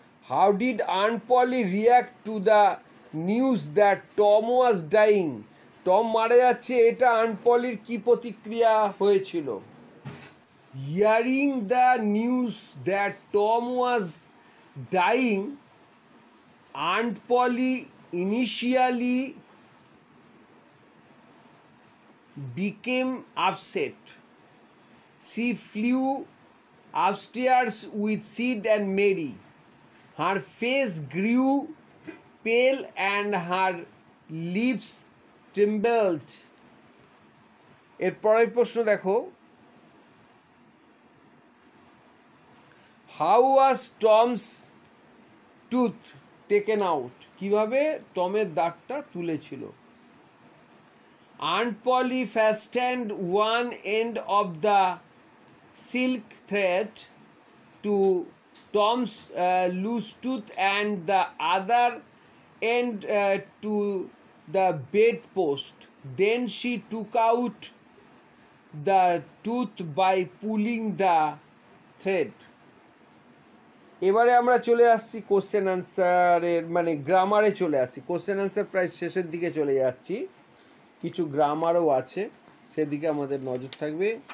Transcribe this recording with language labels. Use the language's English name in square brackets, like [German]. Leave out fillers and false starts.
[English] How did Aunt Polly react to the news that Tom was dying? [Bangla] Tom মারা যাচ্ছে, এটা aunt পলির কি প্রতিক্রিয়া হয়েছিল? [English] Hearing the news that Tom was dying, Aunt Polly initially became upset. She flew upstairs with Sid and Mary. Her face grew pale and her lips trembled. [Bangla] এর পরের প্রশ্ন দেখো, [English] how was Tom's tooth taken out, [Bangla] কিভাবে টমের দাঁতটা তুলেছিল? [English] Aunt Polly fastened one end of the silk thread to Tom's loose tooth and the other end to the bedpost. Then she took out the tooth by pulling the thread. [Bangla] এবারে আমরা চলে আসছি question আনসারের, মানে গ্রামারে চলে আসছি। Question answer প্রায় শেষের দিকে চলে যাচ্ছি, কিছু গ্রামারও আছে, সেদিকে আমাদের নজর থাকবে।